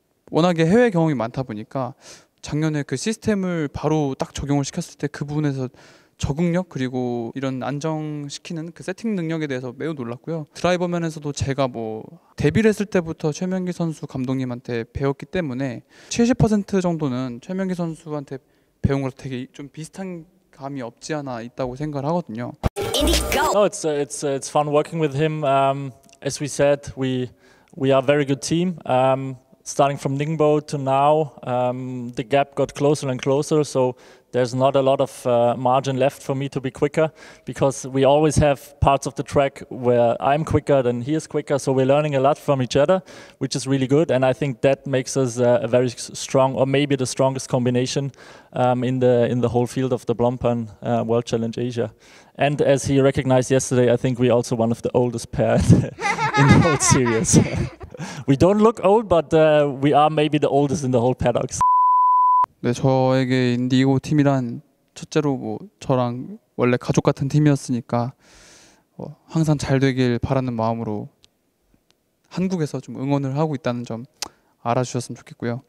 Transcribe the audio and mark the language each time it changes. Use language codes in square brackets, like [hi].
[ko] 워낙에 해외 경험이 많다 보니까 작년에 그 시스템을 바로 딱 적용을 시켰을 때 그 부분에서 적응력 그리고 이런 안정시키는 그 세팅 능력에 대해서 매우 놀랐고요. 드라이버 면에서도 제가 뭐 데뷔를 했을 때부터 최명기 선수 감독님한테 배웠기 때문에 70% 정도는 최명기 선수한테 배운 거랑 되게 좀 비슷한 감이 없지 않아 있다고 생각을 하거든요. [en] No, it's fun working with him. As we said, we are a very good team. Starting from Ningbo to now, the gap got closer and closer, so there's not a lot of margin left for me to be quicker, because we always have parts of the track where I'm quicker than he is quicker, so we're learning a lot from each other, which is really good, and I think that makes us a very strong, or maybe the strongest combination in the whole field of the Blancpain World Challenge Asia. And as he recognized yesterday, I think we're also one of the oldest pair in the whole series. We don't look old, but we are maybe the oldest in the whole paddocks. [ko] 네, 저에게 인디고 팀이란 첫째로 뭐 저랑 원래 가족 같은 팀이었으니까 항상 잘 되길 바라는 마음으로 한국에서 좀 응원을 하고 있다는 점 알아주셨으면 좋겠고요.